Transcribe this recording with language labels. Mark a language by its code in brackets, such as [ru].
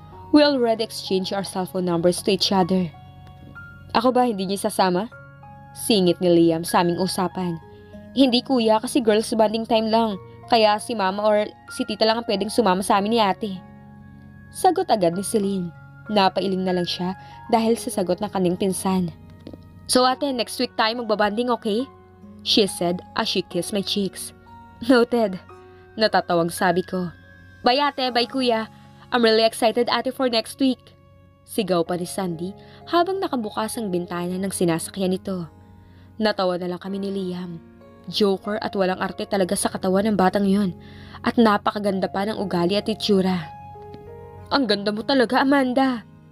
[en] We already exchanged our cellphone numbers to each other. [tl] Ako ba hindi niya sasama? Singit ni Liam sa aming usapan. Hindi kuya kasi girls bonding time lang. Kaya si mama or si tita lang ang pwedeng sumama sa amin ni ate. Sagot agad ni Celine. Napailing na lang siya dahil sa sagot ng kanyang pinsan. [en] So ate, next week [tl] tayo magbabanding, [en] okay? She said as she kissed my cheeks. Noted. [tl] Natatawang sabi ko. [en] Bye ate, bye kuya. I'm really excited ate for next week. [tl] Sigaw pa ni Sandy habang nakabukas ang bintana ng sinasakyan nito. Natawa na lang kami ni Liam. Joker at walang arte talaga sa katawan ng batang yun. At napakaganda pa ng ugali at itsura. Ang ganda mo talaga, Amanda.